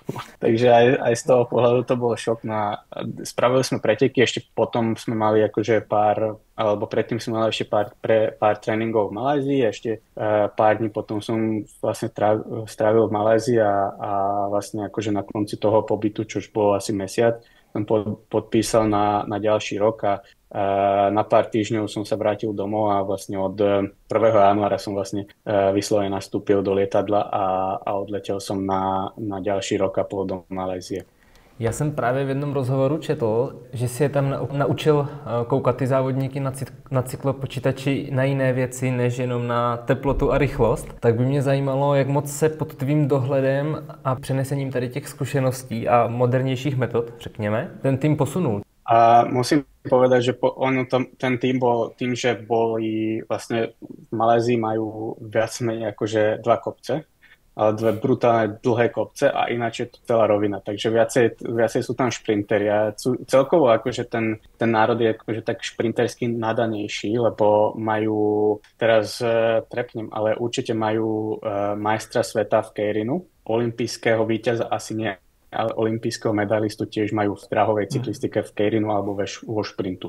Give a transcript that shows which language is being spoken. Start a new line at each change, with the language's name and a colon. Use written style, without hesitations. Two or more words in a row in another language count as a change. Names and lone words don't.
Slovak: Takže aj z toho pohľadu to bol šok. Spravili sme preteky, ešte potom sme mali akože predtým sme mali ešte pár tréningov v Malajzii, ešte pár dní potom som vlastne strávil v Malajzii a vlastne akože na konci toho pobytu, čo už bolo asi mesiac, som podpísal na ďalší rok a na pár týždňov som sa vrátil domov a vlastne od 1. januára som vlastne vyslovene nastúpil do lietadla a odletel som na ďalší rok a pol do Malajzie.
Czech: Já jsem právě v jednom rozhovoru četl, že si je tam naučil koukat ty závodníky na cyklopočítači na jiné věci, než jenom na teplotu a rychlost. Tak by mě zajímalo, jak moc se pod tvým dohledem a přenesením tady těch zkušeností a modernějších metod, řekněme, ten tým posunul.
Slovak: A musím povedať, že ten tým bol tým, že boli vlastne v Malézii majú viac menej akože 2 kopce, ale 2 brutálne dlhé kopce a ináč je to celá rovina. Takže viacej sú tam šprinteri. A celkovo akože ten národ je akože tak šprintersky nadanejší, lebo majú, teraz trepnem, ale určite majú majstra sveta v keirinu, olympijského víťaza asi nie, ale olympijského medalistu tiež majú v drahovej cyklistike v keirinu alebo vo šprintu.